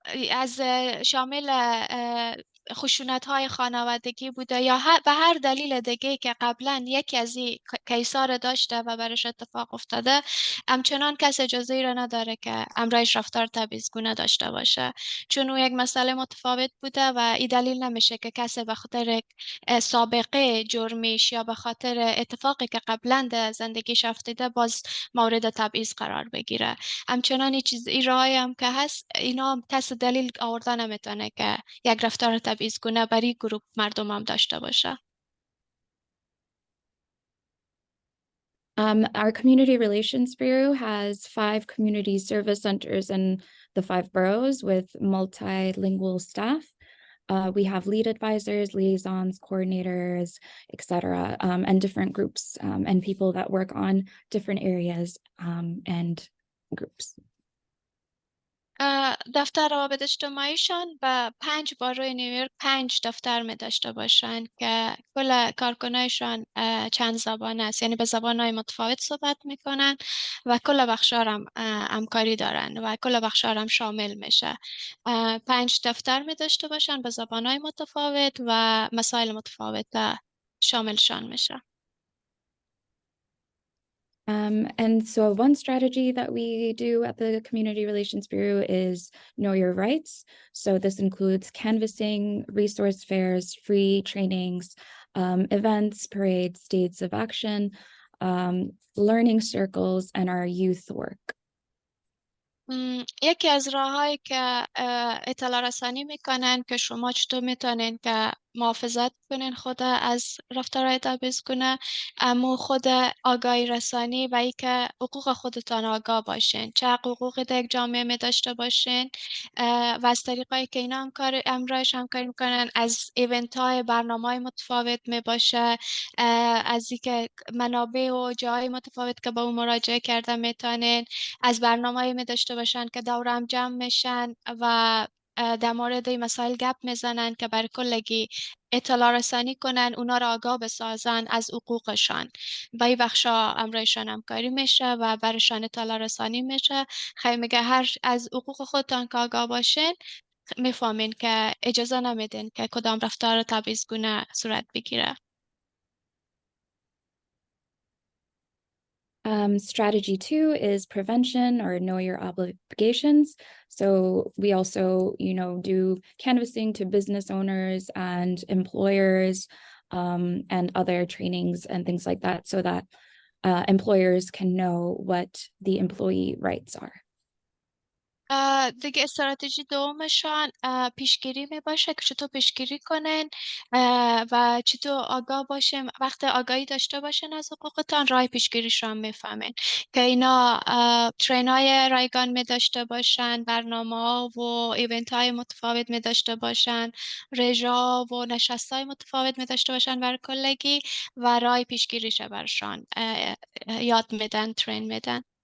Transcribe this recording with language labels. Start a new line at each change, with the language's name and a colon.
Persian: از شامل خشونت‌های خانوادگی بوده یا به هر دلیل دیگه که قبلا یکی از این کیسا رو داشته و برش اتفاق افتاده، همچنان کس اجازه ای را نداره که امرایش رفتار تبعیض‌گونه داشته باشه، چون او یک مسئله متفاوت بوده و این دلیل نمیشه که کسی به خاطر سابقه جرمیش یا به خاطر اتفاقی که قبلا در زندگیش افتاده باز مورد تبعیض قرار بگیره. همچنان این راهی هم که هست، اینا کس دلیل آوردن نمیتونه که یک رفتار تبعیض‌گونه برای گروه مردم هم داشته باشه.
English: Our Community Relations Bureau has 5 community service centers in the 5 boroughs with multilingual staff. We have lead advisors, liaisons, coordinators, etc., and different groups and people that work on different areas and groups.
Persian: دفتر روابط اجتماعیشان به 5 باروی نیویورک 5 دفتر می داشته باشند که کل کارکنایشان چند زبان است، یعنی به زبانهای متفاوت صحبت میکنن و کل بخشار هم همکاری دارن و کل بخشار هم شامل میشه. 5 دفتر می داشته باشند به زبانهای متفاوت و مسائل متفاوت شاملشان میشه.
English: And so one strategy that we do at the Community Relations Bureau is Know Your Rights. So this includes canvassing, resource fairs, free trainings, events, parades, days of action, learning circles, and our youth work.
Persian: یکی از راههایی که اطلاع رسانی میکنن که شما چطور میتونین که محافظت کنین خود از رفتارهای تبعیض‌گونه، اما خود آگاهی رسانی و ای که حقوق خودتان آگاه باشین، چه حقوقی در یک جامعه می داشته باشین و از طریقایی که اینا همراهش همکاری میکنن، از ایونت های برنامه های متفاوت می باشه، از اینکه منابع و جاهای متفاوت که با اون مراجعه کرده میتونین، از برنامه‌ای می داشته باشن که دور هم جمع میشن و در مورد این مسائل گپ میزنن که بر کلگی اطلاع رسانی کنن، اونا را آگاه بسازن از حقوقشان. با این بخشا امرایشان همکاری میشه و برشان اطلاع رسانی میشه. خیلی میگه هر از حقوق خودتان که آگاه باشین میفهمین که اجازه نمیدین که کدام رفتار تبعیض‌گونه صورت بگیره.
English: Strategy 2 is prevention or know your obligations. So we also, do canvassing to business owners and employers and other trainings and things like that so that employers can know what the employee rights are.
Persian: دیگه استراتژی دومشان پیشگیری می باشه که چطور پیشگیری کنن و چطور آگاه باشه، وقت آگاهی داشته باشن از حقوقتان راه پیشگیریشان میفهمن که اینا ترینای رایگان می داشته باشن، برنامه و ایونت های متفاوت می داشته باشن، رژا و نشست های متفاوت می داشته باشن بر کلگی و راه پیشگیریش برشان یاد میدن، ترین میدن.